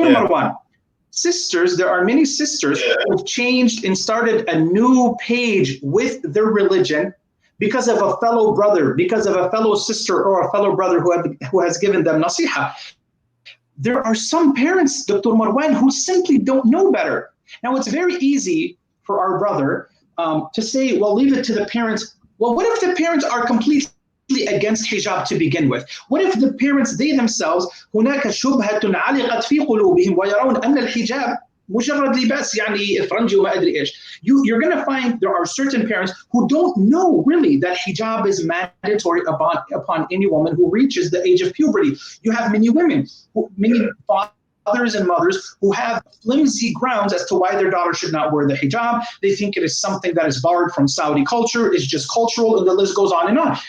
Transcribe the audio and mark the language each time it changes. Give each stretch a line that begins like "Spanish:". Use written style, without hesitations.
English: Marwan, sisters, there are many sisters who have changed and started a new page with their religion because of a fellow brother, because of a fellow sister or a fellow brother who has given them nasiha. There are some parents, Dr. Marwan, who simply don't know better. Now, it's very easy for our brother to say, well, leave it to the parents. Well, what if the parents are completely against hijab to begin with? What if the parents, they themselves,
Arabic: هناك شبهة علقت في قلوبهم ويرون أن الحجاب مجرد لباس يعني إفرنجي وما أدري إيش.
English: You're going to find there are certain parents who don't know really that hijab is mandatory upon any woman who reaches the age of puberty. You have many women, many fathers and mothers who have flimsy grounds as to why their daughter should not wear the hijab. They think it is something that is borrowed from Saudi culture, it's just cultural, and the list goes on and on.